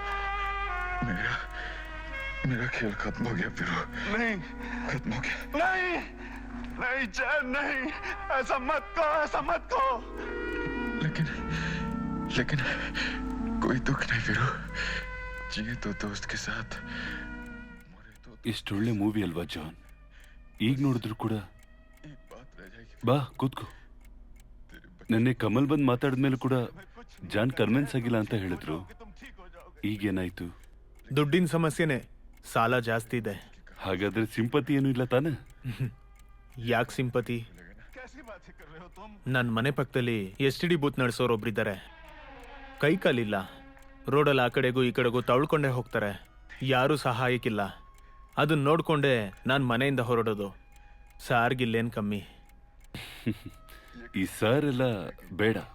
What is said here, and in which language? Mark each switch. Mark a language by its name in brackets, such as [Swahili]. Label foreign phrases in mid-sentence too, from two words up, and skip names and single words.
[Hindi] मेरा खेल खत्म हो गया वीरू। नहीं, खत्म हो गया। नहीं, नहीं जय, नहीं, ऐसा मत कहो, ऐसा मत कहो। लेकिन कोई दुख नहीं वीरू, जिए तो दोस्त के साथ, मरे तो। [Kannada] ಇಷ್ಟೊಳ್ಳೆ ಮೂವಿ ಅಲ್ವಾ ಜಾನ್? ಈಗ ನೋಡಿದ್ರು ಕೂಡ [Hindi] एक बात रह जाएगी। [Kannada] ಬಾ ಕೂತ್ಕೋ. ನೆನ್ನೆ ಕಮಲ್ ಬಂದ್ ಮಾತಾಡಿದ್ಮೇಲೆ ಕೂಡ ಜಾನ್ ಕನ್ವಿನ್ಸ್ ಆಗಿಲ್ಲ ಅಂತ ಹೇಳಿದ್ರು. [Hindi] तुम ठीक हो जाओगे। [Kannada] ಈಗೇನಾಯ್ತು? ದುಡ್ಡಿನ ಸಮಸ್ಯೆನೆ, ಸಾಲ ಜಾಸ್ತಿ ಇದೆ. ಹಾಗಾದ್ರೆ ಸಿಂಪತಿ ಏನೂ ಇಲ್ಲ ತಾನೆ? ಯಾಕೆ ಸಿಂಪತಿ? [Hindi] कैसी बातें कर रहे हो तुम? [Kannada] ನನ್ನ ಮನೆ ಪಕ್ಕದಲ್ಲಿ [English] STD booth [Kannada] ನಡೆಸೋರೊಬ್ರಿದ್ದಾರೆ. ಕೈ ಕಾಲಿಲ್ಲ, ರೋಡಲ್ಲಿ ಆ ಕಡೆಗೂ ಈ ಕಡೆಗೂ ತಳ್ಕೊಂಡೇ ಹೋಗ್ತಾರೆ. ಯಾರೂ ಸಹಾಯಕ್ಕಿಲ್ಲ. ಅದನ್ನ ನೋಡ್ಕೊಂಡೆ ನಾನು ಮನೆಯಿಂದ ಹೊರಡೋದು. ಸಾರ್ಗಿಲ್ಲೇನು ಕಮ್ಮಿ. ಈ ಸರ್ ಎಲ್ಲ ಬೇಡ.